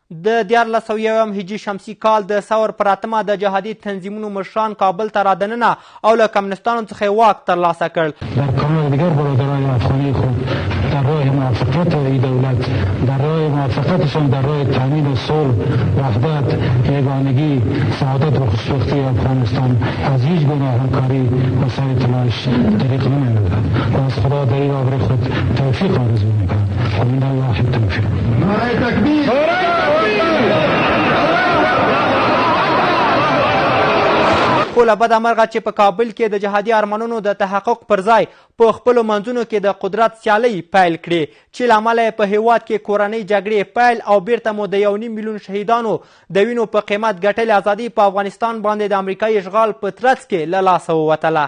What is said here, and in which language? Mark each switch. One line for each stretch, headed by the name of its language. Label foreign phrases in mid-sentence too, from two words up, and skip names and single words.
Pashto: د 1401 هجري شمسي کال د ثور پر 8 د جهادي تنظیمونو مشران کابل ته رادننه او له کمونستانو څخه واک ترلاسه کړ.
Persian: در کنار دیگر برادرای افغانی خود در راه موافقت این دولت، در راه موافقتشان در راه تامین صلح، وحدت، یگانگی، سعادت و خوشبختی افغانستان از هیچ گونه همکاری و سعی تلاش طریق نمی‌ندهد و از خدا در این راه خود توفیق آرزو می‌کنم.
Arabic: و من الله التوفیق.
Persian: نعره تکبیر!
Pashto: خو له بده مرغه چې په کابل کې د جهادي ارمانونو د تحقق پر ځای په خپلو منځونو کې د قدرت سیالۍ پیل کړې چې له امله یې په هېواد کې کورنۍ جګړې پیل او بیرته مو د 1.5 میلیون شهیدانو د وینو په قیمت ګټلې ازادي په افغانستان باندې د امریکایي اشغال په ترڅ کې له لاسه ووتله.